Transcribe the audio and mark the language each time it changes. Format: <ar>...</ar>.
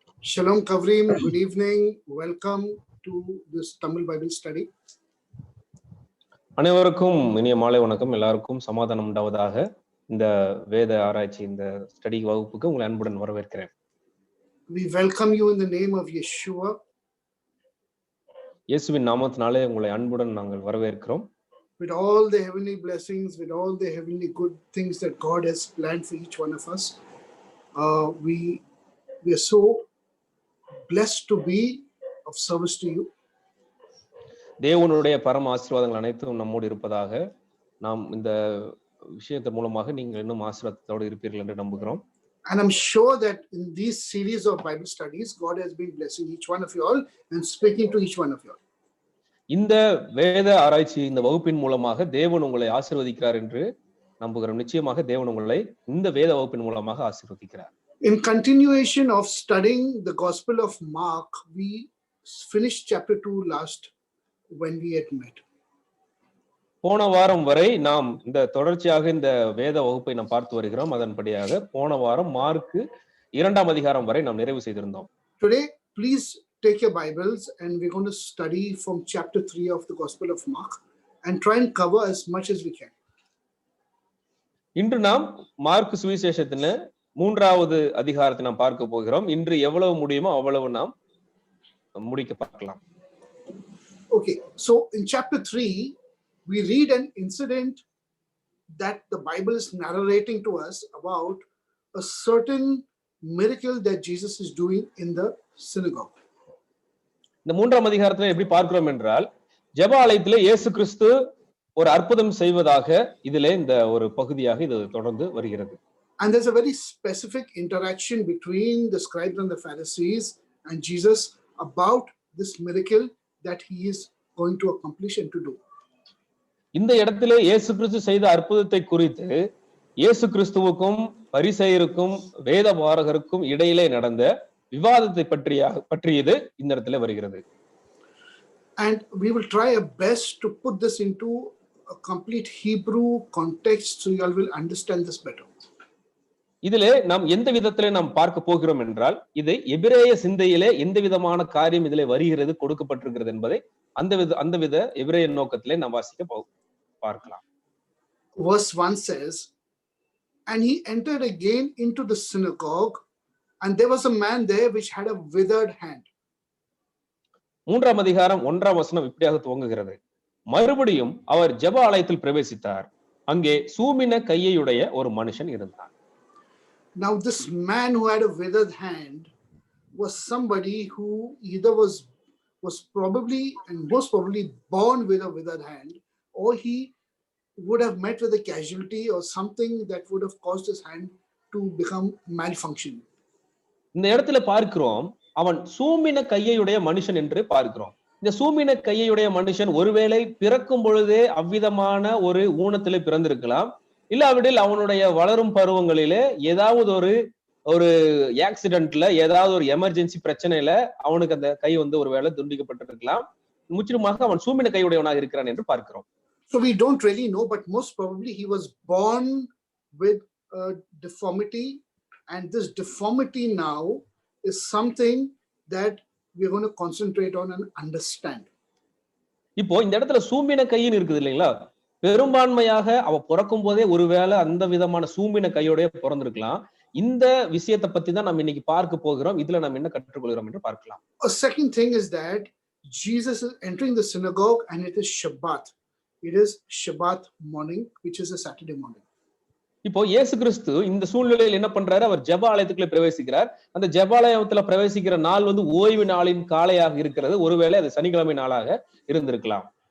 <he>Shalom Kavrim,</he> <en>good evening. Welcome to this Tamil Bible study.</en> <ta>அனைவருக்கும் இனிய மாலை வணக்கம். எல்லாருக்கும் சமாதானம் உண்டாவதாக. இந்த வேத ஆராய்ச்சி இந்த ஸ்டடி வகுப்புக்கு உங்களை அன்புடன் வரவேற்கிறேன்.</ta> <en>We welcome you in the name of Yeshua.</en> <ta>இயேசுவின் நாமத்தினாலே உங்களை அன்புடன் நாங்கள் வரவேற்கிறோம்.</ta> <en>With all the heavenly blessings, with all the heavenly good things that God has planned for each one of us, we are so blessed to be of service to you.</en> <ta>தேவனுடைய பரம ஆசீர்வாதங்கள் அனைத்தும் நம்மோடு இருப்பதாக நாம் இந்த விஷயத்தின் மூலமாக நீங்கள் இன்னும் ஆசீர்வாதத்தோடு இருப்பீர்கள் என்று நம்புகிறோம்.</ta> <en>And I'm sure that in these series of Bible studies, God has been blessing each one of you all and speaking to each one of you all.</en> <ta>இந்த வேத ஆராய்ச்சி இந்த வகுப்பின் மூலமாக தேவன் உங்களை ஆசீர்வதிக்கிறார் என்று நம்புகிறோம். நிச்சயமாக தேவன் உங்களை இந்த வேத வகுப்பின் மூலமாக ஆசீர்வதிக்கிறார்.</ta> <en>In continuation of studying the Gospel of Mark, we finished chapter 2 last when we had met.</en> <ta>போன வாரம் வரை நாம் இந்த தொடர்ச்சியாக இந்த வேத வகுப்பை நாம் பார்த்து வருகிறோம். அதன்படியாக போன வாரம் மார்க்கு 2ஆம் அதிகாரம் வரை நாம் நிறைவு செய்திருந்தோம்.</ta> <en>Today, please take your Bibles and we're going to study from chapter 3 of the Gospel of Mark and try and cover as much as we can.</en> <ta>இன்று நாம் மார்க்கு சுவிசேஷத்தின் 3வது அதிகாரத்தை நாம் பார்க்க போகிறோம். இன்று எவ்வளவு முடியுமோ அவ்வளவு நாம் முடிக்க பார்க்கலாம்.</ta> <en>Okay, so in chapter 3, we read an incident that the Bible is narrating to us about a certain miracle that Jesus is doing in the synagogue.</en> <ta>இந்த 3ஆம் அதிகாரத்துல எப்படி பார்க்கிறோம் என்றால், ஜெப ஆலயத்திலே இயேசு கிறிஸ்து ஒரு அற்புதம் செய்வதாக இதிலே இந்த ஒரு பகுதியாக இது தொடர்ந்து வருகிறது.</ta> <en>And there's a very specific interaction between the scribes and the Pharisees and Jesus about this miracle that he is going to accomplish and to do.</en> <ta>இந்த இடத்திலே இயேசு கிறிஸ்து செய்த அற்புதத்தை குறித்து இயேசு கிறிஸ்துவுக்கும் பரிசேயருக்கும் வேத பாரகருக்கும் இடையிலே நடந்த விவாதத்தை பற்றியது இந்த இடத்துல வருகிறது.</ta> <en>And we will try our best to put this into a complete Hebrew context so you all will understand this better.</en> <ta>இதிலே நாம் எந்த விதத்திலே நாம் பார்க்க போகிறோம் என்றால், இதை எபிரேய சிந்தையிலே எந்த விதமான காரியம் இதிலே வருகிறது கொடுக்கப்பட்டிருக்கிறது என்பதை அந்த வித எபிரேய நோக்கத்திலே நாம் வாசிக்க பார்க்கலாம்.</ta> <en>Verse 1 says, and he entered again into the synagogue, and there was a man there which had a withered hand.</en> <ta>3ஆம் அதிகாரம் 1ஆம் வசனம் இப்படியாக துவங்குகிறது. மறுபடியும் அவர் ஜெப ஆலயத்தில் பிரவேசித்தார். அங்கே சூமின கையையுடைய ஒரு மனுஷன் இருந்தான்.</ta> <en>Now this man who had a withered hand was somebody who either was probably and most probably born with a withered hand, or he would have met with a casualty or something that would have caused his hand to become malfunction.</en> <ta>இந்த இடத்துல பார்க்கிறோம், அவன் சூமின கையையுடைய மனுஷன் என்று பார்க்கிறோம். இந்த சூமின கையையுடைய மனுஷன் ஒருவேளை பிறக்கும் பொழுதே அவ்விதமான ஒரு ஊனத்திலே பிறந்திருக்கலாம். இல்லாவிடில் அவனுடைய வளரும் பருவங்களிலே ஏதாவது ஒரு ஆக்சிடென்ட்ல ஏதாவது ஒரு எமர்ஜென்சி பிரச்சனையில அவனுக்கு அந்த கை ஒருவேளை துண்டிக்கப்பட்டிருக்கலாம். முற்றிலுமாக அவன் சூமின கையுடையவனாக இருக்கிறான் என்று பார்க்கிறோம்.</ta> <en>So we don't really know, but most probably he was born with a deformity, and this deformity now is something that we're going to concentrate on and understand.</en> <ta>இப்போ இந்த இடத்துல சூமின கையின் இருக்குது இல்லைங்களா? பெரும்பான்மையாக அவ பிறக்கும் போதே ஒருவேளை அந்த விதமான சூமின கையோடைய பிறந்திருக்கலாம். இந்த விஷயத்தை பத்தி தான் நம்ம இன்னைக்கு பார்க்க போகிறோம். இதுல நம்ம என்ன கற்றுக்கொள்கிறோம் என்று பார்க்கலாம்.</ta> <en>A second thing is that Jesus is entering the synagogue and it is Shabbat. It is Shabbat morning, which is a Saturday morning.</en> <ta>இப்போ இயேசு கிறிஸ்து இந்த சூழ்நிலையில் என்ன பண்றாரு? அவர் ஜெப ஆலயத்துக்குள்ள பிரவேசிக்கிறார். அந்த ஜெபாலயத்துல பிரவேசிக்கிற நாள் ஓய்வு நாளின் காலையாக இருக்கிறது. ஒருவேளை அது சனிக்கிழமை நாளாக இருந்திருக்கலாம்.</ta>